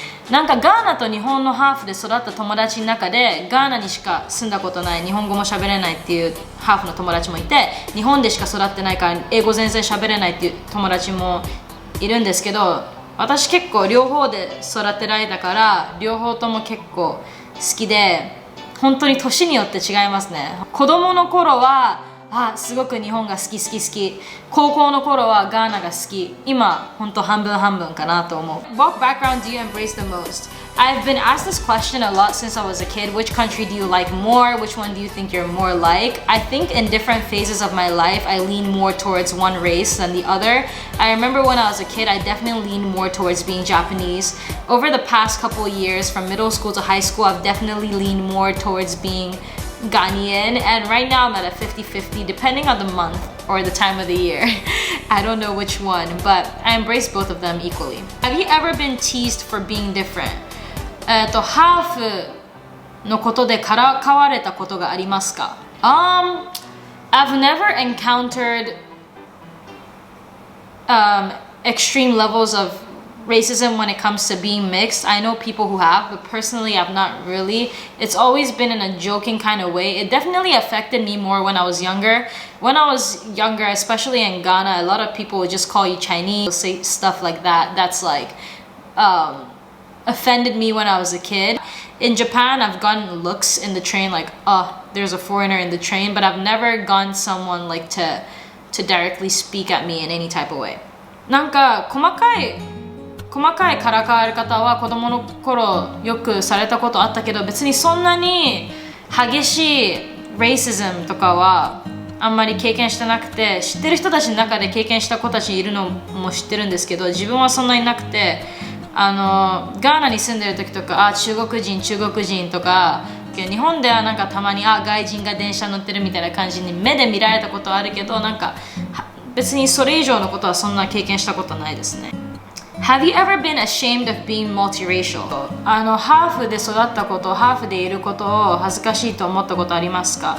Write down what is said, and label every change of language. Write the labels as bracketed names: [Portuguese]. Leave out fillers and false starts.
[Japanese] なんかガーナと日本のハーフで育った友達の中で、ガーナにしか住んだことない、日本語も喋れないっていうハーフの友達もいて、日本でしか育ってないから英語全然喋れないっていう友達もいるんですけど、私結構両方で育てられたから両方とも結構好きで、本当に年によって違いますね。子供の頃はすごく日本が好き。高校の頃はガーナが好き。今本当半分半分かなと思う。 [English] What background do you embrace the most? I've been asked this question a lot since I was a kid. Which country do you like more? Which one do you think you're more like? I think in different phases of my life, I lean more towards one race than the other. I remember when I was a kid, I definitely leaned more towards being Japanese. Over the past couple years, from middle school to high school, I've definitely leaned more towards being Ghanaian, and right now I'm at a 50-50 depending on the month or the time of the year. I don't know which one, but I embrace both of them equally. Have you ever been teased for being different? [Japanese] ハーフのことでからかわれたことがありますか？ [English] I've never encountered extreme levels of racism when it comes to being mixed. I know people who have, but personally I've not really. It's always been in a joking kind of way. It definitely affected me more when I was younger. When I was younger, especially in Ghana, a lot of people would just call you Chinese, say stuff like that. That's like offended me when I was a kid. In Japan, I've gotten looks in the train like, there's a foreigner in the train, but I've never gotten someone like to directly speak at me in any type of way. [Japanese] なんか細かいからかわれ方は子供の頃よくされたことあったけど、別にそんなに激しいracismとかはあんまり経験してなくて、知ってる人たちの中で経験した子たちいるのも知ってるんですけど、自分はそんなになくて、ガーナに住んでる時とか中国人とか、日本ではなんかたまに外人が電車乗ってるみたいな感じに目で見られたことはあるけど、なんか別にそれ以上のことはそんな経験したことないですね。 [English] Have you ever been ashamed of being multiracial? [Japanese] ハーフで育ったこと、ハーフでいることを恥ずかしいと思ったことありますか？